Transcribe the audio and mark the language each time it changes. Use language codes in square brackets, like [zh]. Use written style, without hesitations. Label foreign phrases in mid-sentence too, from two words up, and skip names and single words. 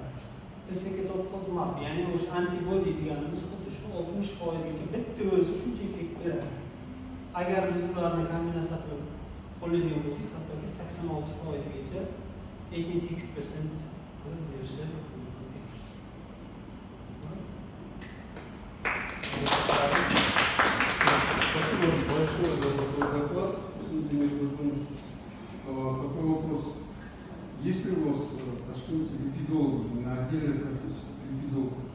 [uz] PSK9-MAP, ya'ni o'sha antibody deganimiz xuddi shu 60% gacha bitta o'zi shuncha effekt beradi. Agar biz ularni kombinatsiya qilib qo'llaydigan bo'lsak, hattoki 86% gacha 86% qilib berishi mumkin. [ru] Спасибо большое за такой доклад. Такой вопрос. Есть ли у вас в Ташкенте липидологи, на отдельной профессии липидолог?